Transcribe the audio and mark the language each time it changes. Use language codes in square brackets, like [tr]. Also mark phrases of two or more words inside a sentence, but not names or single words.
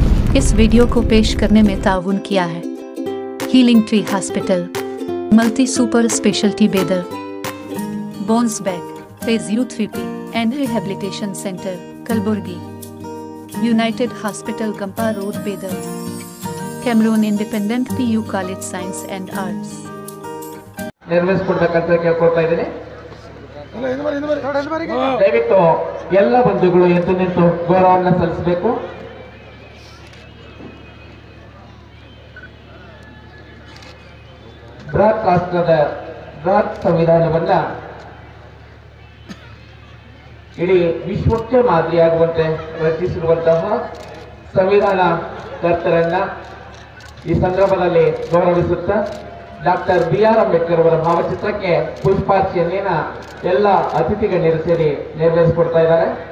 [hi] इस वीडियो को पेश करने में ताउन किया है हीलिंग ट्री हॉस्पिटल, मल्टी सुपर स्पेशलिटी बेदर, बोन्स बैक फिजियोथेरेपी एंड रिहेबिलिटेशन सेंटर कलबुर्गी, यूनाइटेड हॉस्पिटल गंपा रोड बेदर, कैमरून इंडिपेंडेंट PU कॉलेज साइंस एंड आर्ट्स [kn] ನಿರ್ವಹಿಸಿಕೊಡ್ಬೇಕಂತ ಕೇಳ್ಕೊಳ್ತಾ ಇದ್ದೀನಿ. ದಯವಿಟ್ಟು ಎಲ್ಲ ಬಂಧುಗಳು ಎದ್ದು ನಿಂತು ಗೌರವವನ್ನು ಸಲ್ಲಿಸಬೇಕು. ಬೃಹತ್ ರಾಷ್ಟ್ರದ ಬೃಹತ್ ಸಂವಿಧಾನವನ್ನ ಇಡೀ ವಿಶ್ವಕ್ಕೆ ಮಾದರಿಯಾಗುವಂತೆ ರಚಿಸಿರುವಂತಹ ಸಂವಿಧಾನ ಕರ್ತರನ್ನ ಈ ಸಂದರ್ಭದಲ್ಲಿ ಗೌರವಿಸುತ್ತಾ ಡಾಕ್ಟರ್ BR ಅಂಬೇಡ್ಕರ್ ಅವರ ಭಾವಚಿತ್ರಕ್ಕೆ ಪುಷ್ಪಾರ್ಚನೆಯನ್ನ ಎಲ್ಲ ಅತಿಥಿ ಗಣ್ಯರು ಸೇರಿ ನೆರವೇರಿಸಿಕೊಡ್ತಾ ಇದ್ದಾರೆ.